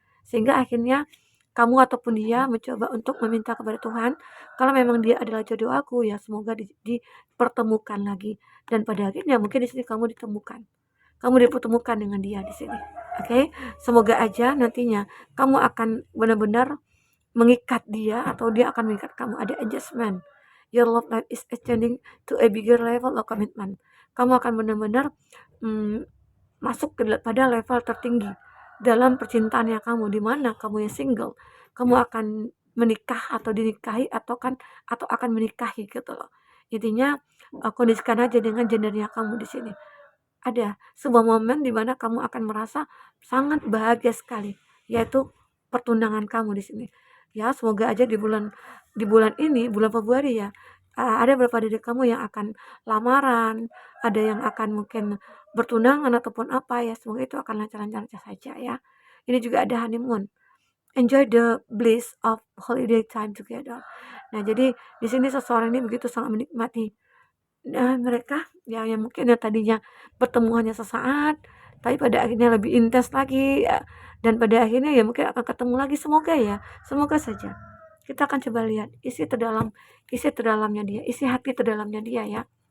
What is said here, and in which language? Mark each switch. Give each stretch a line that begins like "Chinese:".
Indonesian: Sehingga akhirnya kamu ataupun dia mencoba untuk meminta kepada Tuhan, kalau memang dia adalah jodoh aku ya semoga dipertemukan lagi. Dan pada akhirnya mungkin di sini kamu ditemukan. Kamu dipertemukan dengan dia di sini. Oke, semoga aja nantinya kamu akan benar-benar mengikat dia atau dia akan mengikat kamu. Ada adjustment.
English: Your love life is extending to a bigger level of commitment.
Indonesian: Kamu akan benar-benar masuk pada level tertinggi dalam percintaannya kamu, di mana kamu yang single, kamu akan menikah atau dinikahi atau akan menikahi gitu loh. Intinya kondisikan aja dengan gendernya kamu di sini. Ada sebuah momen di mana kamu akan merasa sangat bahagia sekali, yaitu pertunangan kamu di sini. Ya, semoga aja di bulan ini, bulan Februari ya, ada beberapa dari kamu yang akan lamaran, ada yang akan mungkin bertunangan ataupun apa ya, semoga itu akan lancar-lancar saja ya. Ini juga ada honeymoon.
English: Enjoy the bliss of holiday time together.
Indonesian: Nah, jadi di sini seseorang ini begitu sangat menikmati mereka yang mungkin yang tadinya pertemuannya sesaat, tapi pada akhirnya lebih intens lagi ya, dan pada akhirnya ya mungkin akan ketemu lagi, semoga ya, semoga saja. Kita akan coba lihat isi terdalamnya dia, isi hati terdalamnya dia ya.